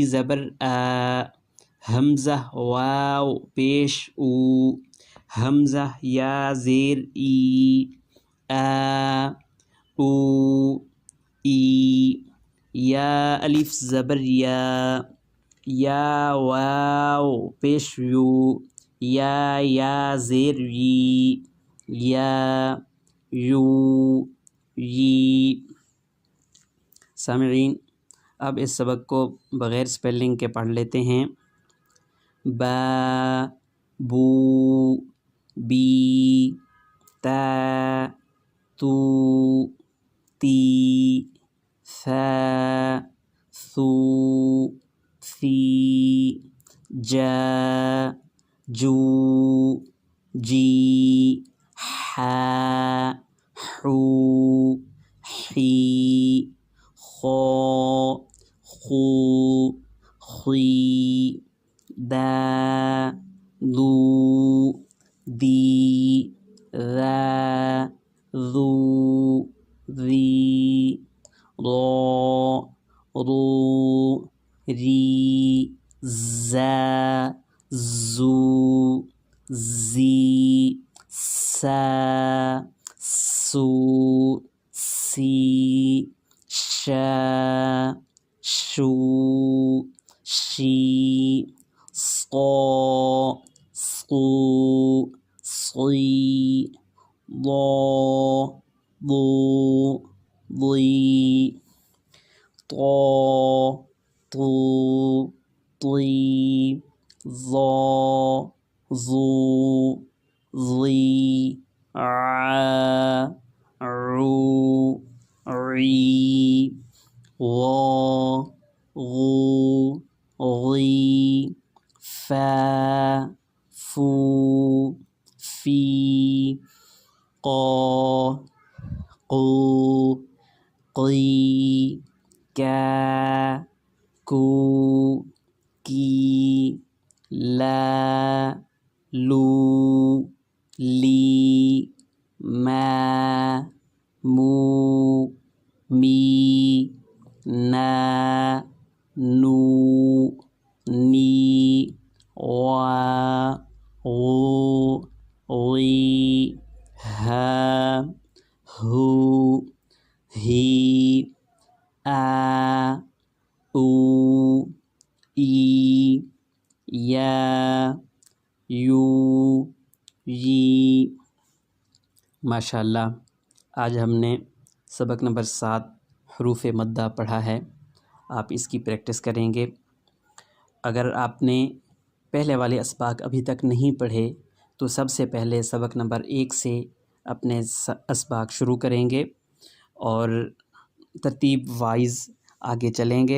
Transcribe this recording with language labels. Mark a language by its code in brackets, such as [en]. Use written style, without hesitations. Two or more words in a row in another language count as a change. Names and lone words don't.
[ur] زبر آ حمزہ واو پیش او حمزہ یا زیر ای آ او ای یا الف زبر یا واو پیش یو یا زیر یی یا یو یی. سامعین اب اس سبق کو بغیر سپیلنگ کے پڑھ لیتے ہیں. با بو بی تا تو تی ثا ثو ثی جا جو جی حا حو حی خو خو خی دا ذو دی ذا ذو ذی را رو ری زا زو زی سا سو سی شا شو شی صا صو صی ضا ضو ضی طا طو طی ظا ظو ظی عا عو عی غا غو غی فا فو فی قا قو قی کا کو کی لا لو لی ما مو می نا نو نی وا غو غی ہا ہو ہی آ او ای یا یو یی۔ ماشاء اللہ، آج ہم نے سبق نمبر 7 حروف مدہ پڑھا ہے۔ آپ اس کی پریکٹس کریں گے۔ اگر آپ نے پہلے والے اسباق ابھی تک نہیں پڑھے تو سب سے پہلے سبق نمبر 1 سے اپنے اسباق شروع کریں گے اور ترتیب وائز آگے چلیں گے۔